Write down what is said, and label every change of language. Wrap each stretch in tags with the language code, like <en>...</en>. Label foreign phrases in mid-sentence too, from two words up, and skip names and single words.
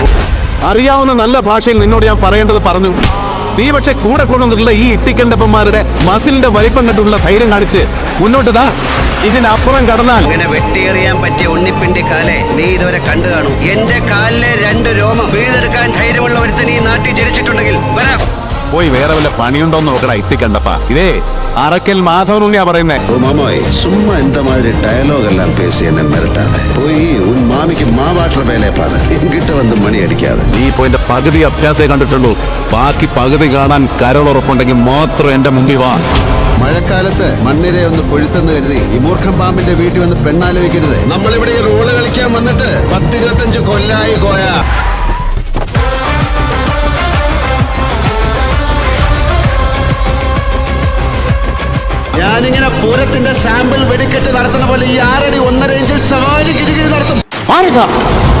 <ml>അറിയാവുന്ന നല്ല ഭാഷയിൽ നിന്നോട് ഞാൻ പറയേണ്ടത് പറഞ്ഞു. നീ പക്ഷെ കൂടെ കൊണ്ടുവന്നിട്ടുള്ള ഈ ഇട്ടിക്കണ്ടപ്പന്മാരുടെ മസിലിന്റെ വലിപ്പം കണ്ടുള്ള ധൈര്യം കാണിച്ച് മുന്നോട്ട് ഇതിനപ്പുറം കടന്നാൽ അങ്ങനെ വെട്ടിയെറിയാൻ പറ്റിയ ഉണ്ണിപ്പിണ്ടി കാലെ നീ ഇതുവരെ കണ്ടു കാണും. എന്റെ കാലിലെ 2 രോമം വീതെടുക്കാൻ ധൈര്യമുള്ള ഒരുത്തൻ ഈ നാട്ടിൽ ജനിച്ചിട്ടുണ്ടെങ്കിൽ വരാം. പോയി വേറെ വല്ല പണിയുണ്ടോന്ന് നോക്കടാ ഇട്ടിക്കണ്ടപ്പ. ഇതേ അറക്കൽ മാധവനുണ്ണിയാ പറയുന്നേ.</ml> <ta>ஓ மாமோய், சும்மா இந்த மாதிரி டயலாக் எல்லாம் பேசி என்ன மிரட்டாத. போய் உன் மாமிக்கு மாவாட்டுற வேலையை பாரு. என்கிட்ட வந்து மணி அடிக்காத.</ta> <ml>നീ ഇപ്പൊ എന്റെ പകുതി അഭ്യാസേ കണ്ടിട്ടുള്ളൂ. ബാക്കി പകുതി കാണാൻ കരളുറപ്പുണ്ടെങ്കിൽ മാത്രം എന്റെ മുമ്പിൽ വാ. മഴക്കാലത്ത് മണ്ണിരെ ഒന്ന് കൊഴുത്തെന്ന് കരുതി ഈ മൂർഖം പാമ്പിന്റെ വീട്ടിൽ വന്ന് പെണ്ണാലോചിക്കരുത്. നമ്മളിവിടെ ഈ റോള് കളിക്കാൻ വന്നിട്ട് 10-25 കൊല്ലായി കോയ. ഞാനിങ്ങനെ പൂരത്തിന്റെ സാമ്പിൾ വെടിക്കെട്ട് നടത്തുന്ന പോലെ ഈ 6 അടി 1.5 ഇഞ്ചിൽ സവാരി ഗിരിഗിരി നടത്തും.</ml>